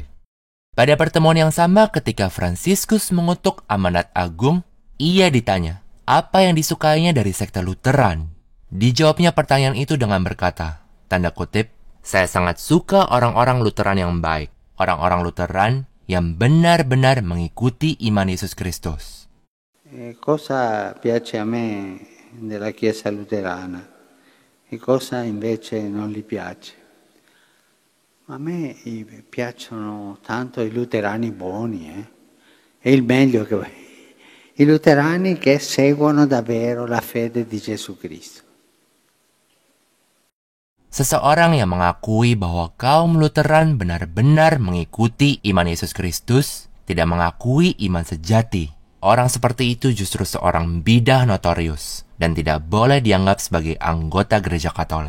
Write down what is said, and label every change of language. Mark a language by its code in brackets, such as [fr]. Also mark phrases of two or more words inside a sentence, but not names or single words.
[id] Pada pertemuan yang sama ketika Franciscus mengutuk Amanat Agung, ia ditanya apa yang disukainya dari sekte Lutheran. Dijawabnya pertanyaan itu dengan berkata, tanda kutip, saya sangat suka orang-orang Lutheran yang baik, orang-orang Lutheran yang benar-benar mengikuti iman Yesus Kristus. [it] Cosa piace a me della Chiesa luterana e cosa invece non gli piace? A me piacciono tanto i luterani buoni, è il meglio che i luterani che seguono davvero la fede di Gesù Cristo. [id] Seseorang yang mengakui bahwa kaum Lutheran benar-benar mengikuti iman Yesus Kristus tidak mengakui iman sejati. Orang seperti itu justru seorang bidah notorius dan tidak boleh dianggap sebagai anggota Gereja Katolik.